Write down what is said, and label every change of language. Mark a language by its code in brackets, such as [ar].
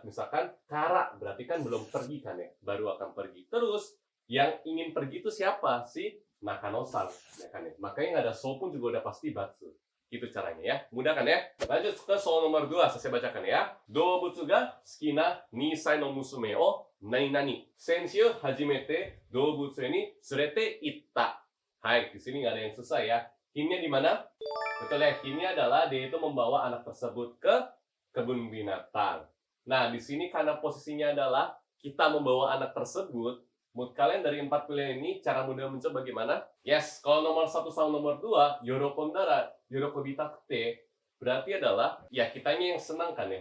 [id] Misalkan kara berarti kan belum pergi kan ya, baru akan pergi. Terus yang ingin pergi itu siapa? Si Nakano-san, ya kan ya. Makanya nggak ada so pun juga udah pasti batsu. Gitu caranya ya. Mudah kan ya? Lanjut ke soal nomor 2. Saya bacakan ya. [ja] Doubutsu ga suki na 2 歳の娘を何々。先週初めて動物園に連れて行った。 [id] Hai, di sini nggak ada yang susah ya. Hintnya di mana? Betul ya, hintnya adalah dia itu membawa anak tersebut ke kebun binatang. Nah, di sini karena posisinya adalah kita membawa anak tersebut, menurut kalian dari 4 pilihan ini, cara mudah mencoba bagaimana? Yes, kalau nomor 1 sama nomor 2, [ja] yorokondara, yorokobitakute, [id] berarti adalah, ya kitanya yang senang kan ya.